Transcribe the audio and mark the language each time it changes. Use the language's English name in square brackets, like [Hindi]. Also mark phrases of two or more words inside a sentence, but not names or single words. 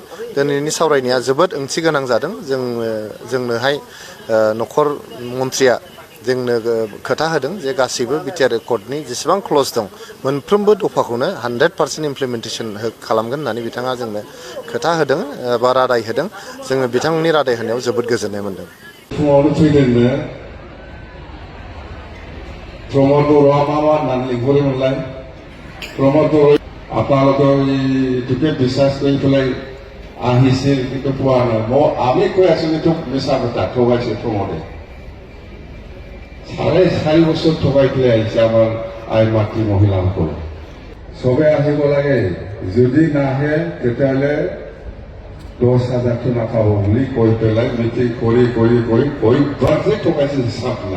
[Bodo] दिनैनि सावरायनाया जोबोद ओंथि गोनां जादों। जोंनोहाय नखर मन्त्रिया जोंनो खोथा होदों जे गासैबो बिटिआर रेकर्डनि जेसेबां क्लज दं मोनफ्रोमबो दफाखौनो 100% इमप्लिमेन्टेसन खालामगोन होननानै बिथाङा जोंनो खोथा होदों बा रादाय होदों। जोङो बिथांनि रादाय होनायाव जोबोद गोजोननाय मोन्दों। फुङावनो फैदोंनो प्रमद बर'आ मा होननानै लिंहरोमोनलाय? [Assamese] प्रमद बर' আপোনালোকে এইটোকে বিশ্বাস কৰি পেলাই আহিছিল, কিন্তু পোৱা নাই। আমি কৈ আছো এইটো মিছা কথা, ঠগাইছে প্ৰমদে। 4.5 বছৰ ঠগাই পেলাই আহিছে আমাৰ আইন মাতৃ মহিলাসকলে। চবে আহিব লাগে, যদি নাহে তেতিয়াহ'লে 10,000 নাখাব বুলি কৈ পেলাই মিটিং কৰি যে ঠগাইছে হিচাপ নাই।